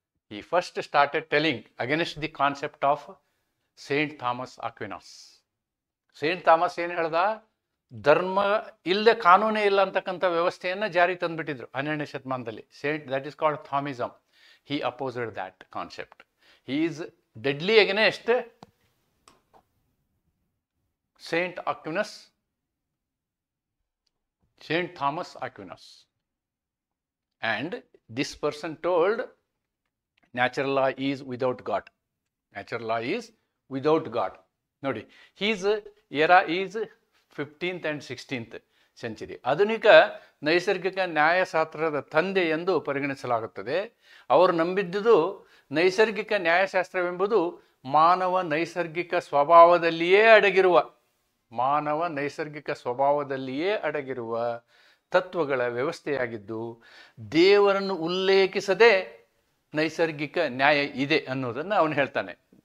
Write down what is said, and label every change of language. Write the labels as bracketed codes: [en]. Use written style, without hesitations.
[en] He first started telling against the concept of Saint Thomas Aquinas. [kn] Saint Thomas ಏನು ಹೇಳ್ದ? ಧರ್ಮ ಇಲ್ಲದೆ ಕಾನೂನೇ ಇಲ್ಲ ಅಂತಕ್ಕಂಥ ವ್ಯವಸ್ಥೆಯನ್ನು ಜಾರಿ ತಂದುಬಿಟ್ಟಿದ್ರು 12ನೇ ಶತಮಾನದಲ್ಲಿ. [en] that is called Thomism. He opposed that concept. He is deadly against Saint Aquinas, Saint Thomas Aquinas. And this person told natural law is without God. Natural law is without God. [kn] ನೋಡಿ, [en] his era is 15th and 16th century. [kn] ಆಧುನಿಕ ನೈಸರ್ಗಿಕ ನ್ಯಾಯಶಾಸ್ತ್ರದ ತಂದೆ ಎಂದು ಪರಿಗಣಿಸಲಾಗುತ್ತದೆ. ಅವರು ನಂಬಿದ್ದುದು ನೈಸರ್ಗಿಕ ನ್ಯಾಯಶಾಸ್ತ್ರವೆಂಬುದು ಮಾನವ ನೈಸರ್ಗಿಕ ಸ್ವಭಾವದಲ್ಲಿಯೇ ಅಡಗಿರುವ ತತ್ವಗಳ ವ್ಯವಸ್ಥೆಯಾಗಿದ್ದು, ದೇವರನ್ನು ಉಲ್ಲೇಖಿಸದೆ ನೈಸರ್ಗಿಕ ನ್ಯಾಯ ಇದೆ ಅನ್ನೋದನ್ನು ಅವನು ಹೇಳ್ತಾನೆ.